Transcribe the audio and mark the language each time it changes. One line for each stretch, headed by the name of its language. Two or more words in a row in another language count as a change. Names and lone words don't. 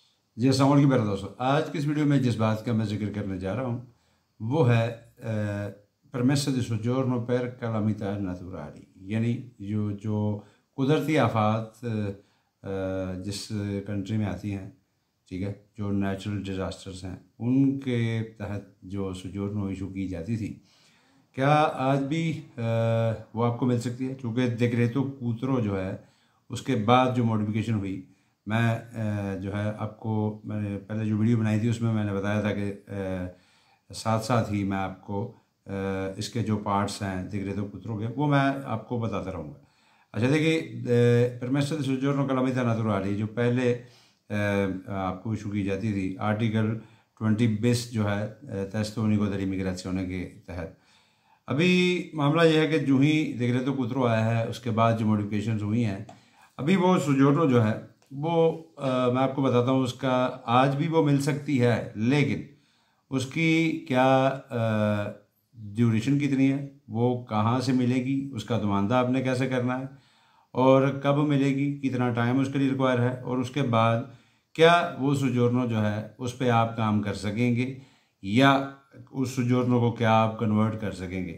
Hindi: जी
Arabic: السلام عليكم
Hindi: प्यारे दोस्तों। आज की इस वीडियो में जिस बात का मैं जिक्र करने जा रहा हूँ वो है
Italian: permesso di soggiorno per calamità naturali,
Hindi: यानी जो जो कुदरती आफात जिस कंट्री में आती हैं, ठीक है, जो
English: natural disasters
Hindi: हैं उनके तहत जो सोजोर्नो इशू की जाती थी, क्या आज भी वो आपको मिल सकती है? क्योंकि डिक्रेतो कूत्रो जो है उसके बाद जो मॉडिफिकेशन हुई, मैं जो है आपको मैंने पहले जो वीडियो बनाई थी उसमें मैंने बताया था कि साथ साथ ही मैं आपको इसके जो पार्ट्स हैं डिक्रेतो कूत्रो के वो मैं आपको बताता रहूँगा। अच्छा देखिए,
Italian: permesso di soggiorno calamita naturali
Hindi: जो पहले आपको इशू की जाती थी आर्टिकल 20 बिस जो है
Italian: testo unico dell'immigrazione
Hindi: के तहत, अभी मामला यह है कि जो ही डिक्रेतो कूत्रो आया है उसके बाद जो मॉडिफिकेशंस हुई हैं, अभी वो सोजोर्नो जो है वो मैं आपको बताता हूँ उसका आज भी वो मिल सकती है, लेकिन उसकी क्या ड्यूरेशन कितनी है, वो कहाँ से मिलेगी, उसका नुमाइंदा आपने कैसे करना है और कब मिलेगी, कितना टाइम उसके लिए रिक्वायर है, और उसके बाद क्या वो सोजोर्नो जो है उस पर आप काम कर सकेंगे या उस सोजोर्नो को क्या आप कन्वर्ट कर सकेंगे।